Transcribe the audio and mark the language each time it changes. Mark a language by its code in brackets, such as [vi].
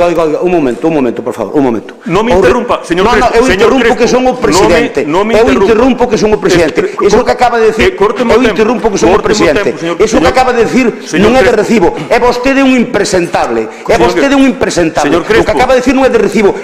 [es] Oiga, un momento, por favor, un momento. [gl] Non me interrumpa, señor Crespo. Eu interrumpo que son o presidente. Eu interrumpo que son o presidente. Iso que acaba de decir, eu interrumpo que son o presidente. Iso que acaba de decir non é de recibo. É vostede un impresentable. É vostede un impresentable. O que acaba de decir non é de recibo.